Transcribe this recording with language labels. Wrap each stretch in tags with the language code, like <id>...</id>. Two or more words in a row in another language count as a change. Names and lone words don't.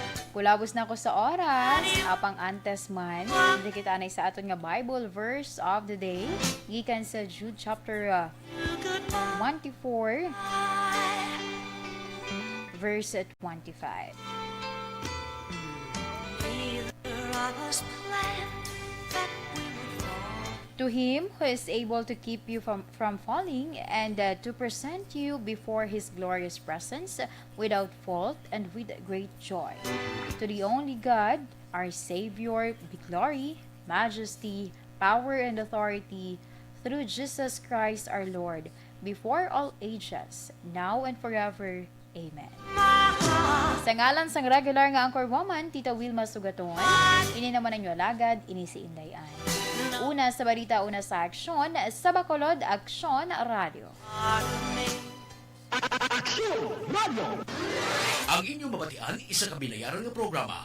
<hil>Kulabos na ko sa oras, apang antes man, hindi kita anay sa aton nga</hil> <en>Bible verse of the day,</en> <hil>gikan sa Jude</hil> <en>chapter 24, verse 25. To him who is able to keep you from falling and to present you before his glorious presence without fault and with great joy. To the only God, our Savior, be glory, majesty, power, and authority through Jesus Christ our Lord, before all ages, now and forever. Amen.</en> <hil>Sa ngalan sang regular nga anchor woman, Tita Wilma Sugaton, ini naman ang alagad, ini si Indayan. Una sa balita, una sa aksyon, sa Bacolod, Aksyon Radio. Ang inyong mabatian, isa kabilayaran nga programa.</hil>